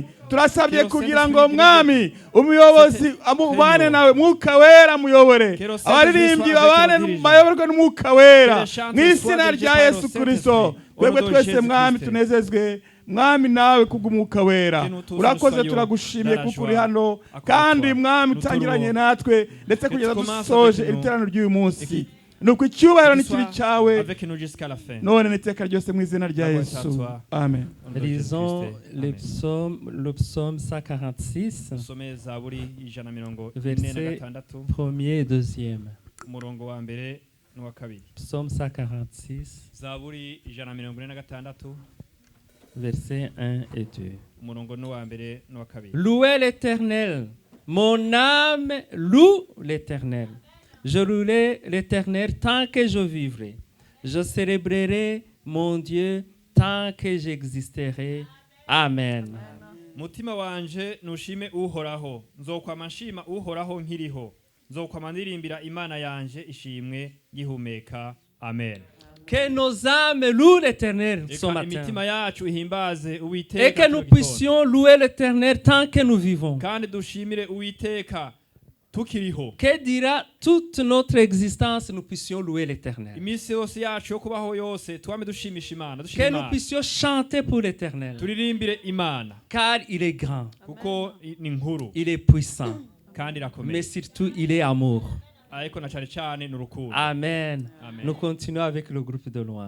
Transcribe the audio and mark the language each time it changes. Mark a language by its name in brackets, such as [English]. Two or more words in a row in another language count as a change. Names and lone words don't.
[Kinyarwanda] Turasabye kugira ngo mwami umuyobozi amubane nawe, mwuka wera muyobore, abaririmbyi babane bayoborwe n'umwuka wera mu izina rya Yesu Kristo. Twebwe twese mwami tunezezwe mwami nawe kubw'umwuka wera. Urakoze turagushimiye kuko uri hano kandi mwami utangiranye natwe ndetse kugeza dusoje iteraniro ry'uyu munsi. nuko icyubahiro [French] qu'il [Kinyarwanda] n'ikibi [French] soit [Kinyarwanda] cyawe [French] avec nous jusqu'à la fin. [Kinyarwanda] none n'iteka ryose mu izina rya [French] La gloire [Kinyarwanda] Yesu [French] est à toi. [Kinyarwanda] amen. [French] Au nom de Lisons Jésus-Christ. le Amen. psaume 146, [Kinyarwanda] Dusome Zaburi ijana mirongo ine na [French] verset [Kinyarwanda] gatandatu, [French] premier et deuxième. [Kinyarwanda] umurongo wa mbere n'uwa kabiri. [French] Psaume 146, [Kinyarwanda] Zaburi ijana mirongo ine na gatandatu, [French] versets 1 et 2. [Kinyarwanda] umurongo n'uwa mbere n'uwa kabiri. [French] Louez l'Éternel. Mon âme loue l'Éternel. Je louerai l'Éternel tant que je vivrai. Je célébrerai mon Dieu tant que j'existerai. Amen. [Rundi] Mutima wanje nushime uhoraho, nzokwama nshima uhoraho nkiriho, nzokwama ndirimbira Imana yanje ishimwe gihumeka. Amen. [French] Que nos âmes louent l'Éternel ce [Kinyarwanda] Eka [French] matin. [Kinyarwanda] imitima yacu ihimbaze [French] Et [Kinyarwanda] Uwiteka [French] que nous puissions louer l'Éternel tant que nous vivons. [Kinyarwanda] kandi dushimire Uwiteka tukiriho. [French] Que dira toute notre existence, nous puissions louer l'Éternel. [Kinyarwanda] Iminsi yose yacu yo kubaho yose twame dushimisha Imana, dushima [French] Que nous [Kinyarwanda] Imana. [French] puissions chanter pour l'Éternel. [Kinyarwanda] Turirimbire Imana [French] Car il est grand, [Kinyarwanda] kuko ni nkuru [French] il est puissant, [Kinyarwanda] kandi irakomeye. [French] mais surtout il est amour. [Kinyarwanda] Ariko na cyane cyane ni urukundo. Amen. [French] Amen. Nous continuons avec le groupe de louanges.